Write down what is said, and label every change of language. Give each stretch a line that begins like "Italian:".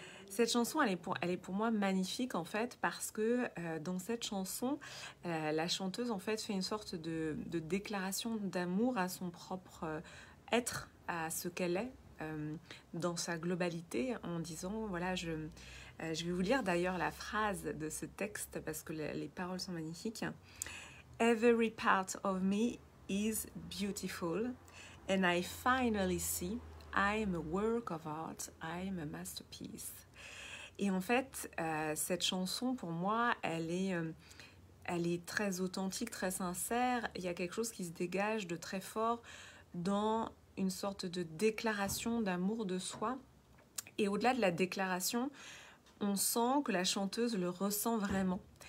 French: Cette chanson, elle est pour moi magnifique en fait parce que dans cette chanson, la chanteuse en fait fait une sorte de déclaration d'amour à son propre être, à ce qu'elle est dans sa globalité, en disant voilà, je vais vous lire d'ailleurs la phrase de ce texte parce que les paroles sont magnifiques.
English: Every part of me is beautiful and I finally see I am a work of art, I am a masterpiece.
French: Et en fait, cette chanson, pour moi, elle est très authentique, très sincère. Il y a quelque chose qui se dégage de très fort dans une sorte de déclaration d'amour de soi. Et au-delà de la déclaration, on sent que la chanteuse le ressent vraiment.